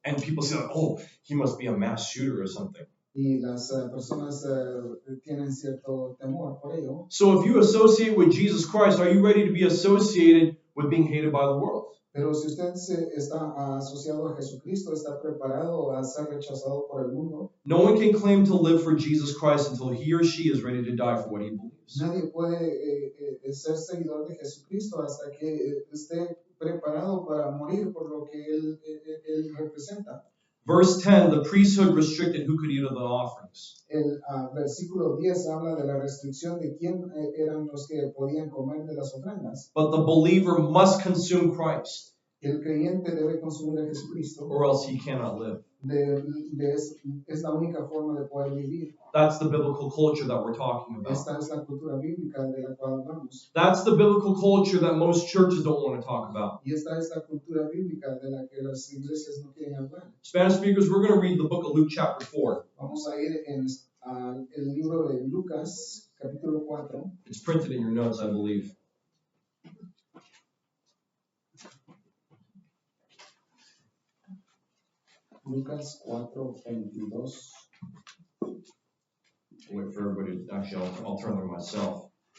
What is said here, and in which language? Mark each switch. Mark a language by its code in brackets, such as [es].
[en] And people say, oh, he must be a mass shooter or something. [es] Y las personas tienen cierto temor por ello. [en] So if you associate with Jesus Christ, are you ready to be associated with being hated by the world? [es] Pero si usted está asociado a Jesucristo, está preparado a ser rechazado por el mundo. [en] No one can claim to live for Jesus Christ until he or she is ready to die for what he believes. [es] Nadie puede ser seguidor de Jesucristo hasta que esté preparado para morir por lo que él representa. [en] Verse 10, the priesthood restricted who could eat of the offerings. [es] El versículo 10 habla de la restricción de quién eran los que podían comer de las ofrendas. [en] But the believer must consume Christ, [es] El creyente debe consumir a Jesucristo, [en] or else he cannot live. [es] es la única forma de poder vivir. [en] That's the biblical culture that we're talking about. [es] Esta es la cultura bíblica de la cual hablamos. [en] That's the biblical culture that most churches don't want to talk about. [es] Y esta es la cultura bíblica de la que las iglesias no quieren hablar. [en] Spanish speakers, we're going to read the book of Luke chapter 4. [es] Vamos a ir en el libro de Lucas, capítulo 4. [en] It's printed in your notes, I believe. [es] Lucas 4:22. [en] Wait for everybody. Actually, I'll turn there myself.